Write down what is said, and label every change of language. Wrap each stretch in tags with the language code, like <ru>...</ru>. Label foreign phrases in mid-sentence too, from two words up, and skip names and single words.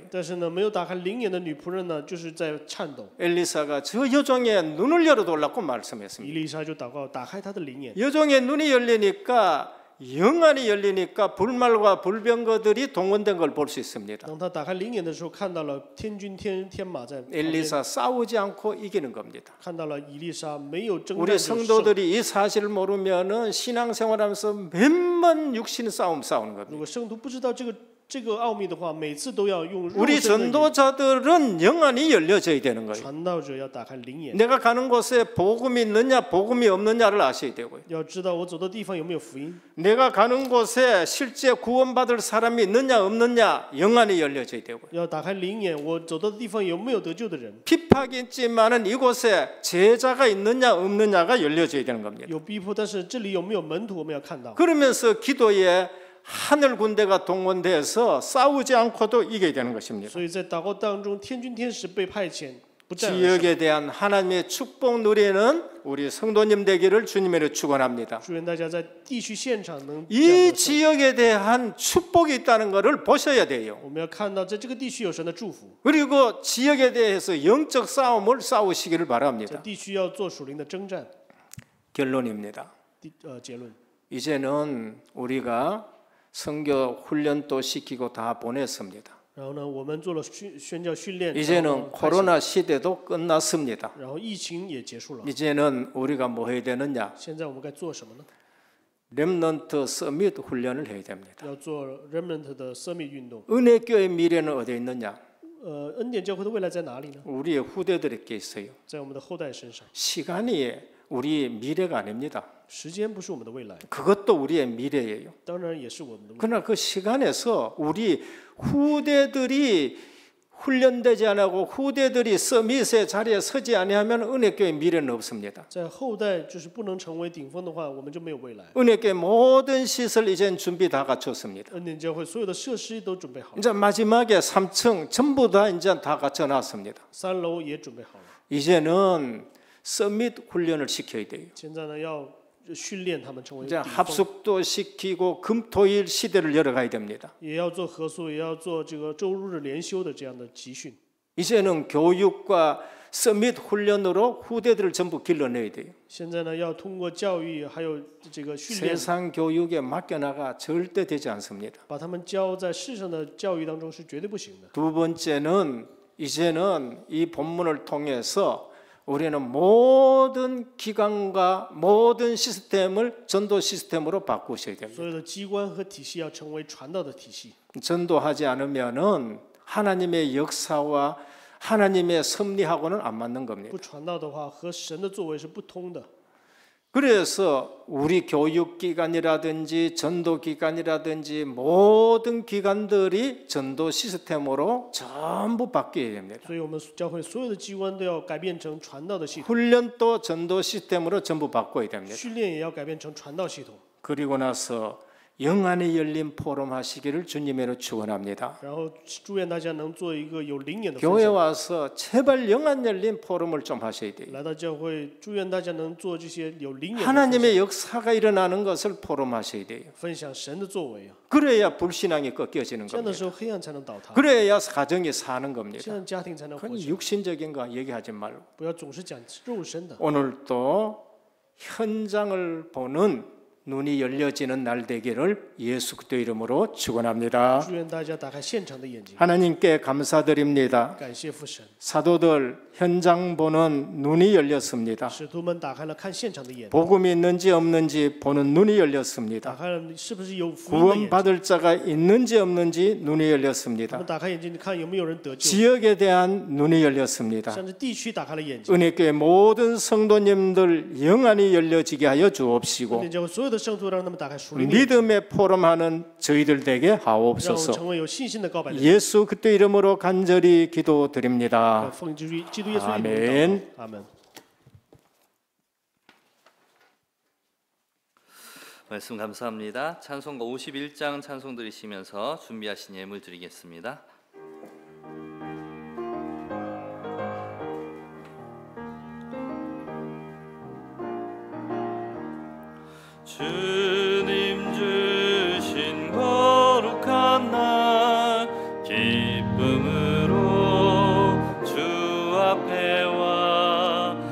<zh>但是呢，没有打开灵眼的女仆人呢，就是在颤抖。</zh> <ko>엘리사가 저 여종의 눈을 열어달라고 말씀했습니다.</ko> <zh>以利沙就祷告，打开他的灵眼。</zh> <ko>여종의 눈이 열리니까 영안이 열리니까 불말과 불병거들이 동원된 걸 볼 수 있습니다.</ko> <zh>当他打开灵眼的时候，看到了天军天马在旁边，</zh> <ko>엘리사 싸우지 않고 이기는 겁니다.</ko> <zh>看到了以利沙没有征战</zh> <ko>우리</ko> <zh>就胜。</zh> <ko>성도들이 이 사실을 모르면은 신앙생활하면서 몇만 육신 싸움 싸우는</ko> <zh>如</zh> <ko>겁니다.</ko> <zh>果圣徒不知道这个奥秘的话，每次都要用肉</zh> <ko>우리</ko> <zh>身的眼。</zh> <ko>전도자들은 영안이 열려져야 되는 거예요.</ko> <zh>传道者要打开灵眼，</zh> <ko>내가 가는 곳에 복음이 있느냐 복음이 없느냐를 아셔야 되고요.</ko> <zh>要知道我走的地方有没有福音。</zh> <ko>내가 가는 곳에 실제 구원받을 사람이 있느냐 없느냐 영안이 열려져야 되고요.</ko> <zh>要打开灵眼，我走的地方有没有得救的人？</zh> <ko>핍박이 있지만은 이곳에 제자가 있느냐 없느냐가 열려져야 되는 겁니다.</ko> <zh>有逼迫，但是这里有没有门徒，我们要看到。</zh> <ko>그러면서 기도에 하늘 군대가 동원돼서 싸우지 않고도 이겨야 되는 것입니다.</ko> <zh>所以在祷告当中，天军天使被派遣，不战而胜。</zh> <ko>지역에 대한 하나님의 축복 누리는 우리 성도님 되기를 주님으로 축원합니다.</ko> <zh>祝愿大家在地区现场能这样</zh> <ko>이</ko> <zh>得胜。</zh> <ko>지역에 대한 축복이 있다는 것을 보셔야 돼요.</ko> <zh>我们要看到，在这个地区有神的祝福，</zh> <ko>그리고 지역에 대해서 영적 싸움을 싸우시기를</ko> <zh>在</zh> <ko>바랍니다.</ko> <zh>地区要做属灵的征战。</zh> <ko>결론입니다.</ko> <zh>结论，</zh> <ko>이제는 우리가 선교 훈련도 시키고 다 보냈습니다.</ko> <zh>然后呢，我们做了宣教训练，然后</zh> <ko>이제는 코로나 시대도 끝났습니다.</ko> <zh>然后疫情也结束了。</zh> <ko>이제는 우리가 뭐 해야 되느냐?</ko> <zh>现在我们该做什么呢？</zh> <ko>렘넌트 서밋 훈련을 해야 됩니다.</ko> <zh>要做 remnant 的 summit 运动。</zh> <ko>은혜교의 미래는 어디에 있느냐?</ko> <zh>恩典教会的未来在哪里呢？</zh> <ko>우리의 후대들에게 있어요.</ko> <zh>在我们的后代身上。</zh> <ko>시간이 우리 미래가 아닙니다.</ko> <zh>时间不是我们的未来，</zh> <ko>그것도 우리의 미래예요.</ko> <zh>当然也是我们的未来。</zh> <ko>그러나 그 시간에서 우리 후대들이 훈련되지 않고 후대들이 서밋의 자리에 서지 아니하면 은혜교의 미래는 없습니다.</ko> <zh>在后代就是不能成为顶峰的话，我们就没有未来。</zh> <ko>은혜교회 모든 시설 이젠 준비 다 갖췄습니다.</ko> <zh>恩典教会所有的设施都准备好了，</zh> <ko>이제 마지막에 3층 전부 다 이제 다 갖춰놨습니다.</ko> <zh>3 楼也准备好了。</zh> <ko>이제는 서밋 훈련을 시켜야 돼요.</ko> <zh>现在呢，要训练他们成为</zh> <ko>이제</ko> <zh>顶峰，</zh> <ko>합숙도 시키고 금토일 시대를 열어가야 됩니다.</ko> <zh>也要做合宿，也要做这个周日连休的这样的集训。</zh> <ko>이제는 교육과 서밋 훈련으로 후대들을 전부 길러내야 돼요.</ko> <zh>现在呢，要通过教育还有这个训练，</zh> <ko>세상 교육에 맡겨나가 절대 되지 않습니다.</ko> <zh>把他们教在世上的教育当中是绝对不行的。</zh> <ko>두 번째는 이제는 이 본문을 통해서 우리는 모든 기관과 모든 시스템을 전도 시스템으로 바꾸셔야 됩니다.</ko> <zh>所有的机关和体系要成为传道的体系。</zh> <ko>전도하지 않으면은 하나님의 역사와 하나님의 섭리하고는 안 맞는 겁니다.</ko> <zh>不传道的话，和神的作为是不通的。</zh> <ko>그래서 우리 교육기관이라든지 전도기관이라든지 모든 기관들이 전도 시스템으로 전부 바뀌어야 됩니다.</ko> <zh>所以，我们教会所有的机关都要改变成传道的系统，</zh> <ko>훈련도 전도 시스템으로 전부 바꿔야 됩니다.</ko> <zh>训练也要改变成传道系统。</zh> <ko>그리고 나서 영안의 열린 포럼 하시기를 주님으로 축원합니다.</ko> <zh>然后，祝愿大家能做一个有灵眼的分</zh> <ko>교회</ko> <zh>享。</zh> <ko>와서 제발 영안 열린 포럼을 좀 하셔야 돼요.</ko> <zh>来到教会，祝愿大家能做这些有灵眼的分享，</zh> <ko>하나님의 역사가 일어나는 것을 포럼하셔야 돼요.</ko> <zh>分享神的作为啊。</zh> <ko>그래야 불신앙이 꺾여지는</ko> <zh>这样的</zh> <ko>겁니다.</ko> <zh>时候，黑暗才能倒塌，</zh> <ko>그래야 가정이 사는</ko> <zh>这</zh> <ko>겁니다.</ko> <zh>样家庭才能活</zh> <ko>그건</ko> <zh>起来。</zh> <ko>육신적인 거 얘기하지 말고</ko> <zh>不要总是讲肉身的。</zh> <ko>오늘도 현장을 보는 눈이 열려지는 날 되기를 예수 그리스도 이름으로 축원합니다.</ko> <zh>祝愿大家打开现场的眼睛，</zh> <ko>하나님께 감사드립니다.</ko> <zh>感谢父神，</zh> <ko>사도들 현장 보는 눈이 열렸습니다.</ko> <zh>使徒们打开了看现场的眼睛，</zh> <ko>복음이 있는지 없는지 보는 눈이</ko> <zh>打</zh> <ko>열렸습니다.</ko> <zh>开了是不是有福音的眼睛。</zh> <ko>구원받을 자가 있는지 없는지 눈이</ko> <zh>他</zh> <ko>열렸습니다.</ko> <zh>们打开眼睛，看有没有人得救，</zh> <ko>지역에 대한 눈이 열렸습니다.</ko> <zh>甚至地区打开了眼睛。</zh> <ko>은혜교회 모든 성도님들 영안이 열려지게 하여</ko> <zh>恩</zh> <ko>주옵시고</ko> <zh>典教会所有的圣徒，让他们打开属灵的眼睛，</zh> <ko>믿음의 포럼하는 저희들 되게</ko> <zh>让我们</zh> <ko>하옵소서.</ko> <zh>成为有信心的告白的人。</zh> <ko>예수 그리스도 이름으로 간절히 기도드립니다.</ko> <zh>奉基督耶稣的名</zh> <ko>아멘</ko> <zh>祷告，阿门。</zh> <ko>말씀 감사합니다. 찬송가 51장 찬송 들으시면서 준비하신 예물 드리겠습니다. 주님 주신 거룩한 날 기쁨으로 주 앞에 와</ko>